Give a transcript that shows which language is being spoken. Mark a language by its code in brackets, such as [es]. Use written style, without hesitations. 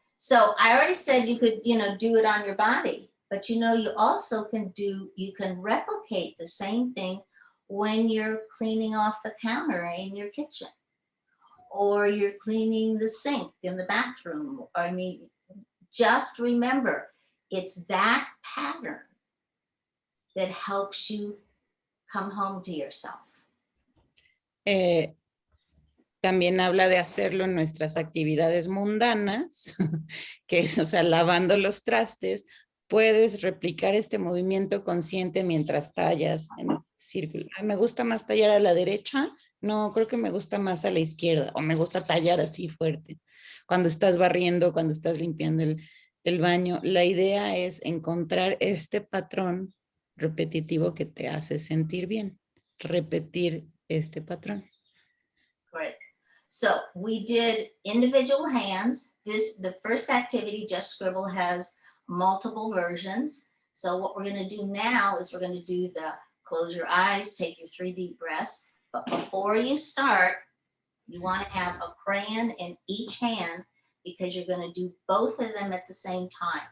[en] So I already said you could, do it on your body, but you also you can replicate the same thing when you're cleaning off the counter in your kitchen, or you're cleaning the sink in the bathroom. I mean, just remember, it's that pattern that helps you come home to yourself. [es] También habla de hacerlo en nuestras actividades mundanas, que es, o sea, lavando los trastes. Puedes replicar este movimiento consciente mientras tallas en el círculo. Ay, me gusta más tallar a la derecha. No, creo que me gusta más a la izquierda, o me gusta tallar así fuerte. Cuando estás barriendo, cuando estás limpiando el baño, la idea es encontrar este patrón repetitivo que te hace sentir bien. Repetir este patrón. [en] Great. So we did individual hands. The first activity, Just Scribble, has multiple versions. So what we're going to do now is we're going to do the close your eyes, take your 3 deep breaths. But before you start, you want to have a crayon in each hand, because you're going to do both of them at the same time.